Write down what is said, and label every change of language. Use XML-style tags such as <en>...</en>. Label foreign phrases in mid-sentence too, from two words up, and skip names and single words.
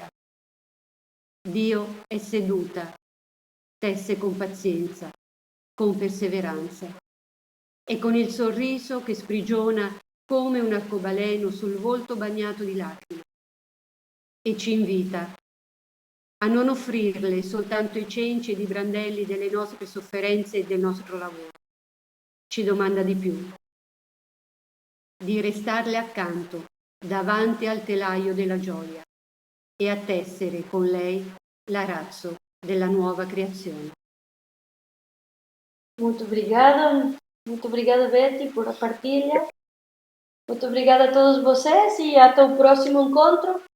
<it>Dio è seduta, tesse con pazienza, con perseveranza e con il sorriso che sprigiona come un arcobaleno sul volto bagnato di lacrime e ci invita a non offrirle soltanto i cenci ed i brandelli delle nostre sofferenze e del nostro lavoro. Ci domanda di più, di restarle accanto davanti al telaio della gioia e a tessere con lei l'arazzo della nuova creazione.</it> <pt>Muito obrigada Betty por a partilha. Muito obrigada a todos vocês e até o próximo encontro.</pt>